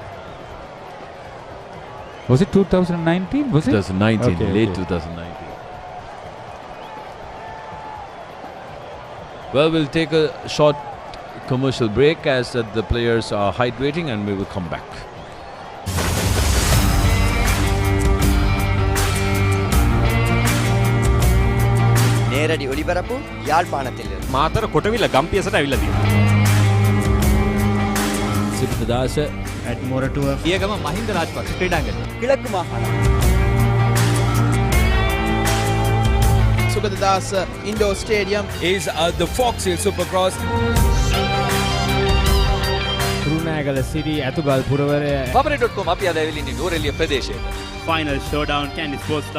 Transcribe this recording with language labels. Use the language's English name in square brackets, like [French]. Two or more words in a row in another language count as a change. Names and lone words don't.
[English] Was it 2019? Was it 2019? Okay, Late okay. 2019. Well, we'll take a short commercial break as the players are hydrating, and we will come back. [Tamil] நேரடி ஒளிபரப்பு யாழ்ப்பாணத்திலிருந்து. [Sinhala] මාතර කොටවිල ගම්පියසට ඇවිල්ලා තියෙනවා. සිරිතදාස [English] at Moratuwa [Sinhala] ඊයගම මහින්ද රාජපක්ෂ ක්‍රීඩාංගණය. [Tamil] கிழக்கு மாகாணம். [English] Sugadadasa Indoor Stadium is the Foxhill Supercross. [Sinhala] රුණෑගල City ඇතුගල් පුරවරය Papare.com අපි අද ඇවිල්ලා ඉන්නේ නූරෙලිය ප්‍රදේශයට. [English] Final showdown Candy Sports Club